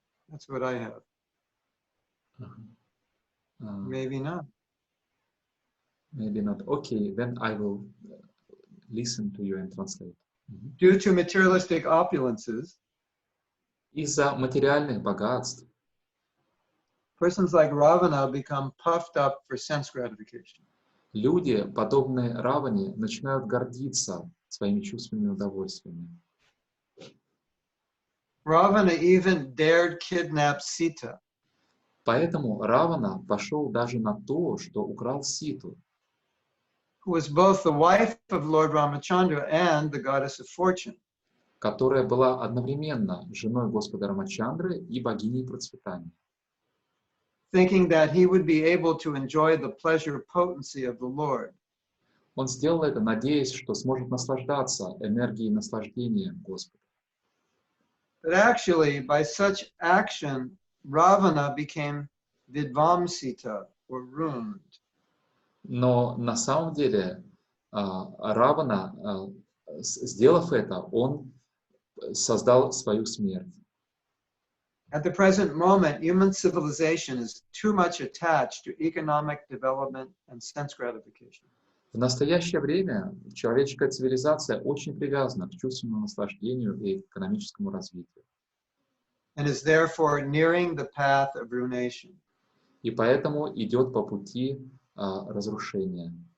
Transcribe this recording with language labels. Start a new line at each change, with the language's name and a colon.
English: That's what I have. Maybe not. Maybe not. Okay, then I will listen to you and translate. Due to materialistic opulences,
Russian: из-за материальных богатств,
English: persons like Ravana become puffed up for sense gratification.
Russian: Люди, подобные Раване, начинают гордиться своими чувственными удовольствиями.
English: Ravana even dared kidnap Sita.
Russian: Поэтому Равана пошел даже на то, что украл Ситу,
English: who was both the wife of Lord Ramachandra and the goddess of fortune.
Russian: Которая была одновременно женой Господа Рамачандры и богиней процветания.
English: Thinking that he would be able to enjoy the pleasure potency of the Lord.
Russian: Он сделал это, надеясь, что сможет наслаждаться энергией наслаждения Господа.
English: But actually, by such action, Ravana became vidvamsita, or ruined.
Russian: Но на самом деле Равана, сделав это, он создал свою смерть.
English: At the present moment, human civilization is too much attached to economic development and sense gratification.
Russian: В настоящее время человеческая цивилизация очень привязана к чувственному наслаждению и экономическому развитию.
English: And is therefore nearing the path of ruination.
Russian: И поэтому идет по пути разрушения.